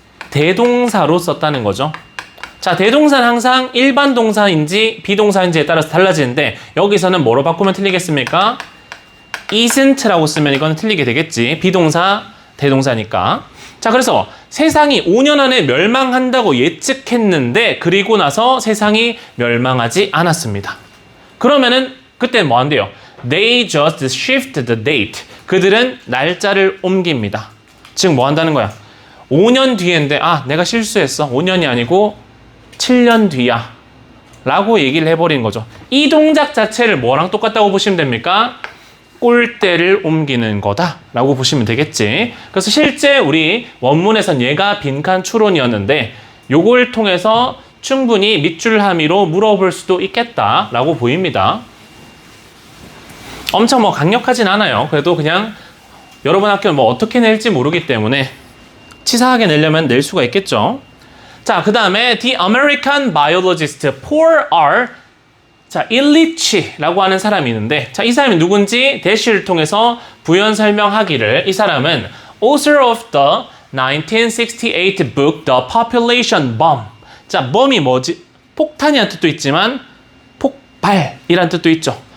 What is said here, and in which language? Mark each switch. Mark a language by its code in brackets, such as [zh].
[ko] 대동사로 썼다는 거죠. 자, 대동사는 항상 일반 동사인지 비동사인지에 따라서 달라지는데 여기서는 뭐로 바꾸면 틀리겠습니까? isn't라고 쓰면 이거는 틀리게 되겠지. 비동사, 대동사니까. 자, 그래서 세상이 5년 안에 멸망한다고 예측했는데 그리고 나서 세상이 멸망하지 않았습니다. 그러면은 그때 뭐 한대요? [en] They just shift the date. [ko] 그들은 날짜를 옮깁니다. 즉 뭐 한다는 거야? 5년 뒤인데 내가 실수했어. 5년이 아니고 7년 뒤야. 라고 얘기를 해버린 거죠. 이 동작 자체를 뭐랑 똑같다고 보시면 됩니까? 꼴대를 옮기는 거다 라고 보시면 되겠지. 그래서 실제 우리 원문에선 얘가 빈칸 추론이었는데 요걸 통해서 충분히 밑줄 함의로 물어볼 수도 있겠다 라고 보입니다. 엄청 뭐 강력하진 않아요. 그래도 그냥 여러분 학교는 뭐 어떻게 낼지 모르기 때문에 치사하게 내려면 낼 수가 있겠죠. 자, 그 다음에 [en] The American Biologist Paul R. [ko] 자, 일리치라고 하는 사람이 있는데 자, 이 사람이 누군지 대시를 통해서 부연 설명하기를 이 사람은 [en] author of the 1968 book The Population Bomb. [ko] 자, bomb이 뭐지? 폭탄이란 뜻도 있지만 폭발이란 뜻도 있죠.